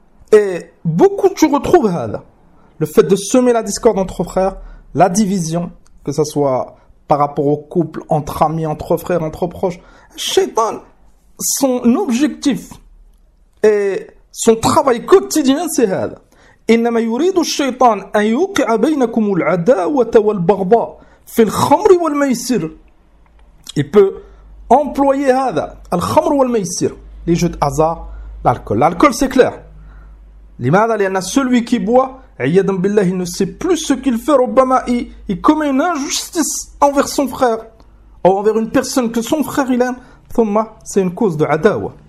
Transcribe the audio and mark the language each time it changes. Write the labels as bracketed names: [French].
[French] Et beaucoup, tu retrouves هذا. Le fait de semer la discorde entre frères, la division, que ce soit par rapport au couple, entre amis, entre frères, entre proches. Shaitan, son objectif et son travail quotidien, c'est هذا. [Arabic] إنما يريد الشيطان أن يوقع بينكم العداوة والبغضاء في الخمر والميسر [French] Il peut employer hada, al-khamr ou al-maysir, les jeux de hasard, l'alcool. L'alcool, c'est clair. L'imad, il y en a celui qui boit, [Arabic] iyadan billah, [French] il ne sait plus ce qu'il fait, obama, il commet une injustice envers son frère, ou envers une personne que son frère il aime, thumma, c'est une cause de adawa.